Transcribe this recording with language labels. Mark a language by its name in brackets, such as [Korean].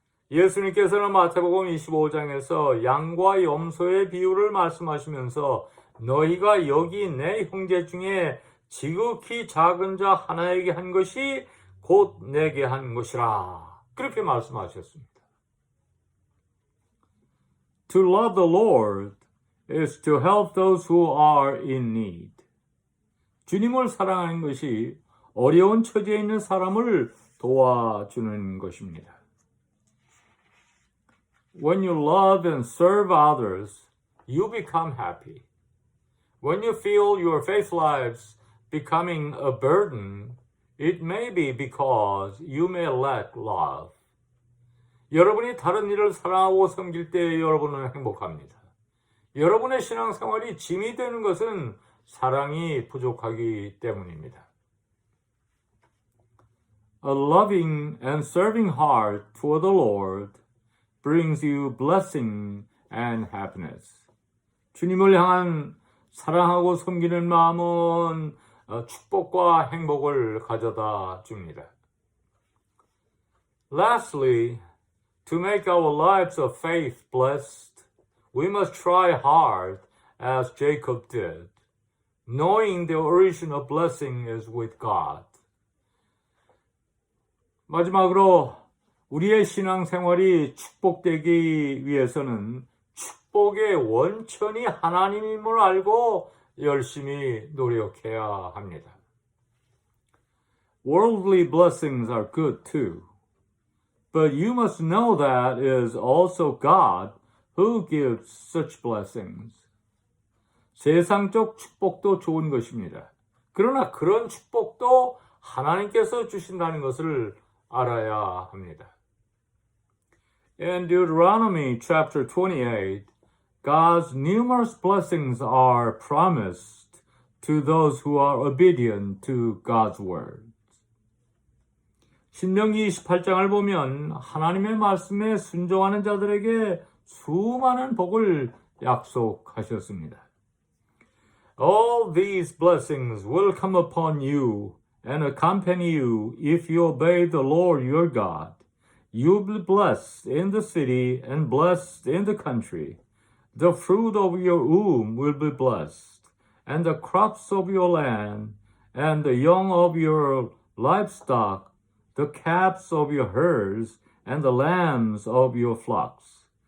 [Korean] 예수님께서는 마태복음 25장에서 양과 염소의 비유를 말씀하시면서 너희가 여기 내 형제 중에 지극히 작은 자 하나에게 한 것이 곧 내게 한 것이라. 그렇게 말씀하셨습니다. [English] To love the Lord is to help those who are in need. [Korean] 주님을 사랑하는 것이 어려운 처지에 있는 사람을 도와주는 것입니다. [English] When you love and serve others, you become happy. When you feel your faith lives becoming a burden, it may be because you may lack love. [Korean] 여러분이 다른 일을 사랑하고 섬길 때 여러분은 행복합니다. 여러분의 신앙생활이 짐이 되는 것은 사랑이 부족하기 때문입니다. [English] A loving and serving heart toward the Lord brings you blessing and happiness. [Korean] 주님을 향한 사랑하고 섬기는 마음은 축복과 행복을 가져다 줍니다. [English] Lastly, to make our lives of faith blessed, we must try hard as Jacob did, knowing the origin of blessing is with God. [Korean] 마지막으로 우리의 신앙생활이 축복되기 위해서는 축복의 원천이 하나님임을 알고 열심히 노력해야 합니다. [English] Worldly blessings are good too, but you must know that it is also God who gives such blessings. [Korean] 세상적 축복도 좋은 것입니다. 그러나 그런 축복도 하나님께서 주신다는 것을 알아야 합니다. [English] In Deuteronomy chapter 28, God's numerous blessings are promised to those who are obedient to God's word. [Korean] 신명기 28장을 보면 하나님의 말씀에 순종하는 자들에게 수많은 복을 약속하셨습니다. [English] All these blessings will come upon you and accompany you if you obey the Lord your God. You will be blessed in the city and blessed in the country. The fruit of your womb will be blessed, and the crops of your land, and the young of your livestock, the calves of your herds, and the lambs of your flocks.